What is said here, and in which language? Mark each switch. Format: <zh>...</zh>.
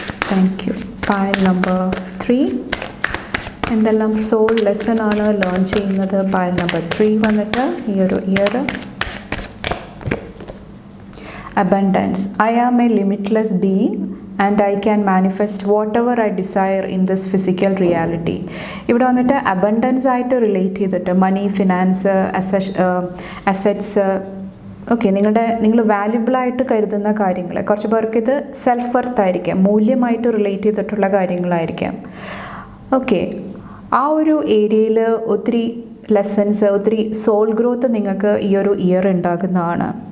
<en>Thank you.</en> <ml>Pile number 3, എന്തെല്ലാം soul lesson ആണ് learn ചെയ്യുന്നത്. പൈൽ നമ്പർ 3 വന്നിട്ട് ഈ ഒരു year abundance.</ml> <en>I am a limitless being and I can manifest whatever I desire in this physical reality.</en> <ml>ഇവിടെ വന്നിട്ട് abundance ആയിട്ട് relate ചെയ്തിട്ട് മണി, ഫിനാൻസ്, അസറ്റ്സ്, ഓക്കെ, നിങ്ങൾ വാല്യുബിളായിട്ട് കരുതുന്ന കാര്യങ്ങൾ. കുറച്ച് പേർക്ക് ഇത് സെൽഫ് വർത്ത് ആയിരിക്കാം, മൂല്യമായിട്ട് റിലേറ്റ് ചെയ്തിട്ടുള്ള കാര്യങ്ങളായിരിക്കാം. ഓക്കെ, ആ ഒരു ഏരിയയിൽ ഒത്തിരി ലെസൺസ്, ഒത്തിരി സോൾ ഗ്രോത്ത് നിങ്ങൾക്ക് ഈ ഒരു ഇയർ ഉണ്ടാകുന്നതാണ്.</ml>